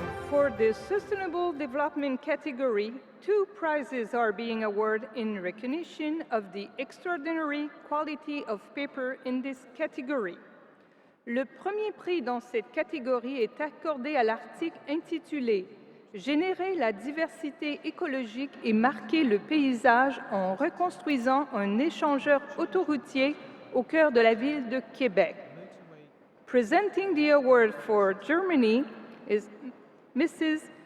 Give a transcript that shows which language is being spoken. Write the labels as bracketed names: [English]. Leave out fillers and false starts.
[English] For the Sustainable Development category, 2 prizes are being awarded in recognition of the extraordinary quality of paper in this category. [French] Le premier prix dans cette catégorie est accordé à l'article intitulé « Générer la diversité écologique et marquer le paysage en reconstruisant un échangeur autoroutier au cœur de la ville de Québec ». [English] Presenting the award for Germany is Mrs.